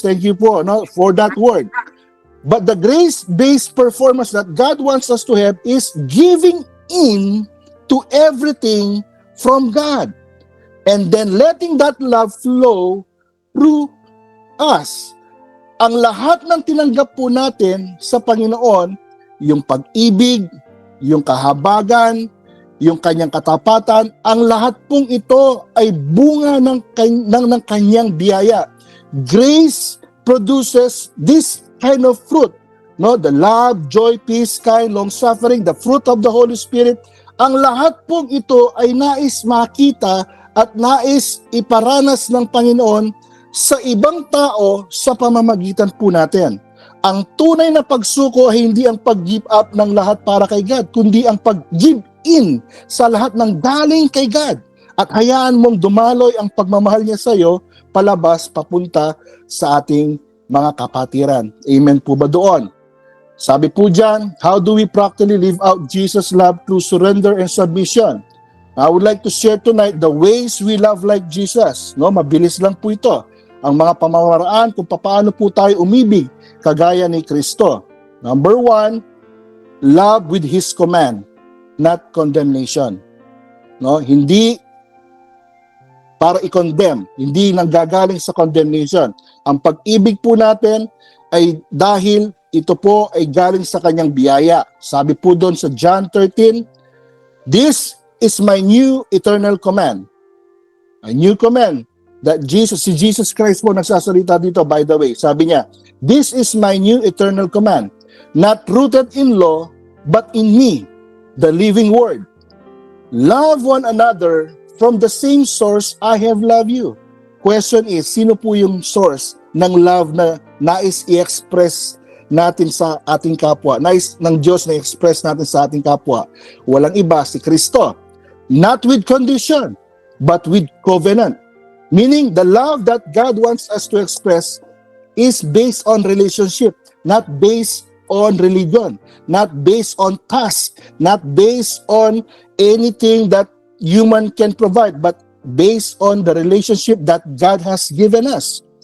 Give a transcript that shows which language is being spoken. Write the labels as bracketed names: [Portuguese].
[English] Thank you po, no, for that word. But the grace-based performance that God wants us to have is giving in to everything from God. And then letting that love flow through us. [Filipino] Ang lahat ng tinanggap po natin sa Panginoon, yung pag-ibig, yung kahabagan, yung kanyang katapatan, ang lahat pong ito ay bunga ng kanyang biyaya. [English] Grace produces this kind of fruit, no? The love, joy, peace, kind, long-suffering, the fruit of the Holy Spirit. [Filipino] Ang lahat pong ito ay nais makita at nais iparanas ng Panginoon sa ibang tao sa pamamagitan po natin. Ang tunay na pagsuko ay hindi ang pag-give up ng lahat para kay God, kundi ang pag-give in sa lahat ng galing kay God. At hayaan mong dumaloy ang pagmamahal niya sa iyo palabas papunta sa ating mga kapatiran. Amen po ba doon? Sabi po dyan, [English] how do we practically live out Jesus' love through surrender and submission? I would like to share tonight the ways we love like Jesus. [Filipino] No, mabilis lang po ito. Ang mga pamamaraan kung paano po tayo umibig kagaya ni Kristo. [English] Number 1, love with His command, not condemnation. [Filipino] No, hindi para i-condemn, hindi nanggagaling sa condemnation. Ang pag-ibig po natin ay dahil ito po ay galing sa kanyang biyaya. Sabi po doon sa [English] John 13, this is my new eternal command. A new command that [Filipino] si Jesus Christ po nagsasalita dito, [English] by the way. [Filipino] Sabi niya, [English] this is my new eternal command, not rooted in law, but in me, the living word. Love one another from the same source I have loved you. Question is, [Filipino] sino po yung source ng love na nais i-express natin sa ating kapwa? Nais ng Diyos na i-express natin sa ating kapwa? Walang iba, si Kristo. [English] Not with condition, but with covenant. Meaning, the love that God wants us to express is based on relationship, not based on religion, not based on task, not based on anything that human can provide, but based on the relationship that God has given us.